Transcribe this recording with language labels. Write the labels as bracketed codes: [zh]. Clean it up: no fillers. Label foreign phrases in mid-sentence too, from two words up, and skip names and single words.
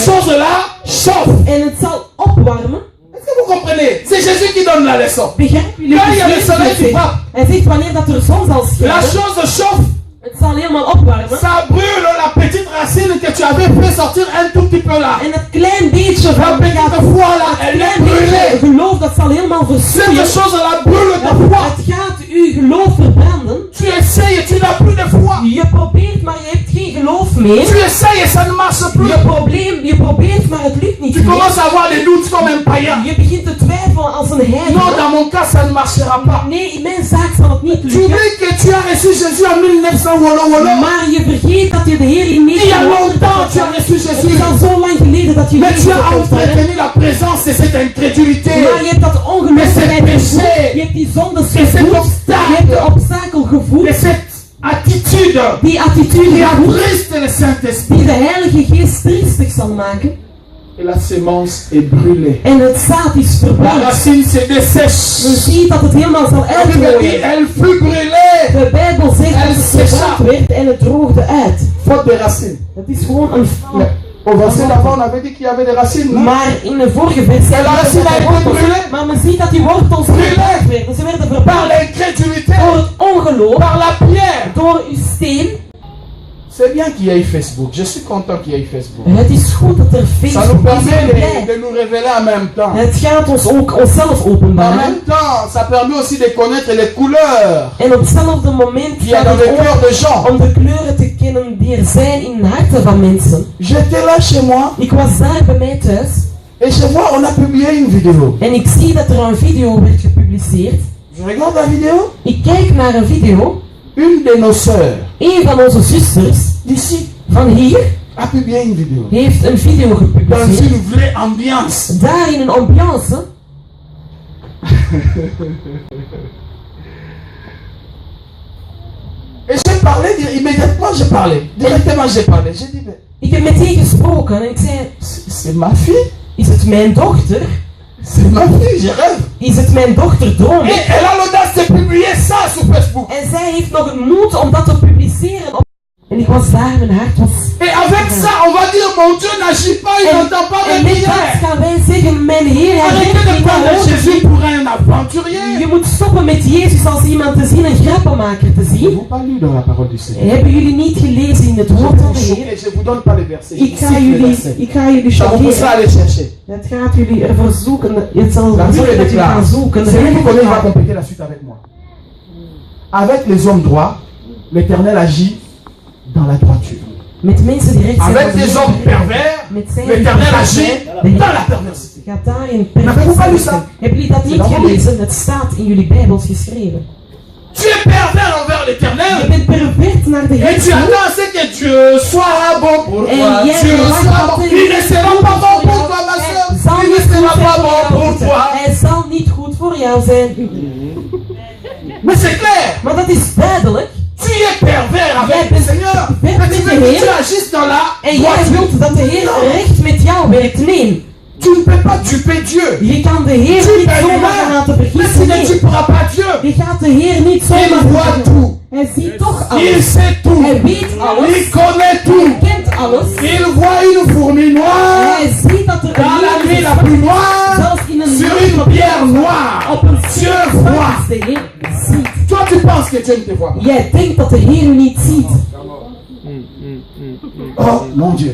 [fr] chose-là chauffe. [nl] en het zal opwarmen, [fr] Est-ce que vous comprenez? C'est Jésus qui donne la leçon. [nl] begrijpen jullie [fr] Quand il y a le [nl] precies [fr] soleil [nl] wat [fr] qui [nl] hij [fr] frappe, [nl] zegt? Hij zegt wanneer dat er zon zal [fr] la [nl] schijnen, [fr] chose chauffe. [nl] het zal helemaal opwarmen. [fr] Ça brûle la petite racine que tu avais fait sortir un tout petit peu là. [nl] En het klein beetje [fr] La [nl] van [fr] petite foi là, [nl] het [fr] elle est [nl] klein beetje [fr] brûlée. [nl] geloof, dat zal helemaal [fr] Cette [nl] verstoeien. [fr] chose-là brûle ta foi. [nl] Het gaat uw geloof verbranden. [fr] Tu essayes et tu n'as plus de foi. [nl] Je probeert, maar je hebt geen geloof meer. [fr] Tu essayes et ça ne marche plus. [nl] Je probeert, maar het lukt niet [fr] Tu [nl] meer. [fr] commences à avoir des doutes comme un païen. [nl] Je begint te twijfelen als een [fr] Non, [nl] heilige. [fr] dans mon cas, ça ne marchera pas. [nl] Nee, in mijn zaak zal het niet [fr] Tu [nl] lukken. [fr] oublies que tu as reçu Jésus en 1900 wolo wolo. [nl] Maar je vergeet dat je de Heer in [fr] Il y a longtemps tu as reçu [nl] Het [fr] Jésus. [nl] is al zo lang geleden dat je [fr] Mais tu [nl] Jezus [fr] as [nl] hebt ontvangen. [fr] entretenu la présence de cette incrédulité. [nl] Maar je hebt dat ongelooflijkheid [fr] Mais c'est [nl] gevoeld. [fr] péché. [nl] Je hebt die zondes [fr] Et cet [nl] gevoeld. [fr] obstacle. [nl] Je hebt de obstakel gevoeld. [fr] Et cette attitude [nl] Die attitude [fr] qui [nl] gevoeld. [fr] attriste le Saint-Esprit. [nl] Die de Heilige Geest triestig zal maken. [fr] Et la sémence est brûlée. [nl] En het zaad is [fr] La [nl] verbrand. [fr] racine se [nl] Je [fr] dessèche. [nl] ziet dat het helemaal zal [fr] La Bible dit, [nl] uitrooien. [fr] elle fut brûlée. [nl] De Bijbel zegt dat [fr] Elle [nl] het [fr] sécha. [nl] verbrand werd en het droogde uit. [fr] Faute de racines. [nl] Het is gewoon een fout. [fr] Au verset d'avant, on avait dit qu'il y avait des racines. Non? [nl] Maar in de vorige versie [fr] En la racine a été brûlée. [nl] maar men ziet dat die wortels verbrand werden. Ze werden [fr] Par [nl] verbrand [fr] l'incrédulité. [nl] door het ongeloof, [fr] Par la pierre. [nl] door uw steen. [fr] C'est bien qu'il y ait Facebook. Je suis content qu'il y ait Facebook. [nl] Het is goed dat er [fr] Ça nous [nl] Facebook is. [fr] permet [nl] Ik ben blij. [fr] de nous révéler en même temps. [nl] Het gaat ons ook onszelf [fr] En [nl] openbaren. [fr] même temps, ça permet aussi de connaître les couleurs [nl] En op hetzelfde moment [fr] qu'il y a [nl] gaat [fr] dans [nl] het [fr] le cœur [nl] ook [fr] des gens. [nl] om de kleuren te kennen die er zijn in de harten van mensen. [fr] J'étais là chez moi [nl] Ik was daar bij mij thuis [fr] et je vois, on a publié une vidéo. [nl] en ik zie dat er een video werd gepubliceerd. [fr] Je regarde la vidéo. [nl] Ik kijk naar een video. [fr] Une de nos sœurs [nl] Een van onze zusters [fr] d'ici [nl] van hier [fr] a publié une vidéo. [nl] heeft een video [fr] Dans [nl] gepubliceerd. [fr] une vraie ambiance. [nl] Daar in een ambiance. [fr] Et j'ai parlé, immédiatement j'ai parlé. Directement j'ai parlé. J'ai dit, mais [nl] Ik heb meteen gesproken en ik zei, [fr] c'est ma fille. [nl] is het mijn dochter? [fr] C'est ma fille, je rêve. [nl] Is het mijn dochter droom? [fr] Et elle a l'audace de publier ça sur Facebook. [nl] En zij heeft nog het moed om dat te publiceren. En ik was daar, mijn hart was... [fr] Et avec ça, on va dire, mon Dieu n'agit pas, il n'entend pas [nl] En [fr] mes [nl] met dat [fr] prières. [nl] gaan wij zeggen, mijn Heer, hij [fr] Arrêtez [nl] werkt [fr] de [nl] niet [fr] prendre [nl] aan [fr] Jésus pour un aventurier. [nl] Je moet stoppen met Jezus als iemand te zien, een grappenmaker te [fr] Ils [nl] zien. [fr] n'ont pas lu dans la parole du Seigneur. [nl] Hebben jullie niet gelezen in het [fr] Je [nl] woord van [fr] vais [nl] de [fr] vous [nl] Heer? [fr] choquer, je vous donne pas les versets. Je [nl] Ik [fr] vous [nl] ga [fr] cite les versets. [nl] jullie [fr] Ça vous poussera à [nl] choqueren. [fr] aller chercher. [nl] Het gaat jullie ervoor zoeken. Het zal [fr] La [nl] ervoor [fr] Bible [nl] zorgen dat jullie [fr] déclare. [nl] gaan zoeken. De [fr] Celui qui [nl] Heilige [fr] connaît, il va [nl] gaat. [fr] compléter la suite avec moi. Avec les hommes droits, l'Éternel agit dans la droiture. [nl] Met mensen die recht zijn. [fr] Avec [nl] van de [fr] des [nl] Heer. [fr] hommes pervers, [nl] Met zijn [fr] l'Éternel [nl] die [fr] agit [nl] recht zijn, [fr] dans la perversité. [nl] gaat daarin [fr] N'avez-vous pas lu [nl] perfect. [fr] ça? [nl] Hebben jullie dat niet [fr] C'est dans [nl] gelezen? Het staat in jullie Bijbels geschreven. [fr] Tu es pervers envers [nl] Je [fr] l'Éternel. [nl] bent pervert naar de [fr] Et [nl] Heer. [fr] tu attends à ce que Dieu soit bon pour Et toi. hier, Dieu là, soit quand bon. il Il ne sera pas bon pour toi, ma [nl] Hij [fr] soeur. [nl] zal [fr] Il ne [nl] niet [fr] sera [nl] goed [fr] pas [nl] zijn [fr] bon [nl] voor [fr] pour [nl] jou. [fr] toi. [nl] Hij zal niet goed voor jou zijn. [fr] Mais c'est clair. [nl] Maar dat is duidelijk. [fr] Tu es pervers avec [nl] Jij [fr] le [nl] bent [fr] Seigneur. [nl] pervers [fr] Mais tu [nl] met [fr] veux [nl] de [fr] que [nl] Heer. [fr] tu agisses dans la [nl] En jij [fr] droiture. [nl] wilt dat de Heer recht met jou werkt. Nee, [fr] Tu ne peux pas duper Dieu. [nl] je kan de Heer [fr] Tu [nl] niet [fr] es [nl] zomaar gaan laten [fr] humain. Mais tu [nl] vergissen. [fr] ne [nl] Nee, [fr] duperas pas Dieu. [nl] je gaat de Heer niet zomaar [fr] Il voit [nl] vergissen. [fr] tout. [nl] Hij ziet toch [fr] Il [nl] alles. [fr] sait tout. [nl] Hij weet alles. [fr] Il connaît [nl] Hij [fr] tout. [nl] kent alles. [fr] Il voit une fourmi noire [nl] Hij ziet dat er [fr] dans la nuit la [nl] een [fr] plus noire [nl] zelfs in een [fr] sur une pierre noire. [nl] op een [fr] Dieu [nl] steen [fr] voit. [nl] de Heer ziet. [fr] Toi, tu penses que Dieu ne te voit pas. [nl] Jij denkt dat de Heer u niet ziet. [fr] Oh mon Dieu.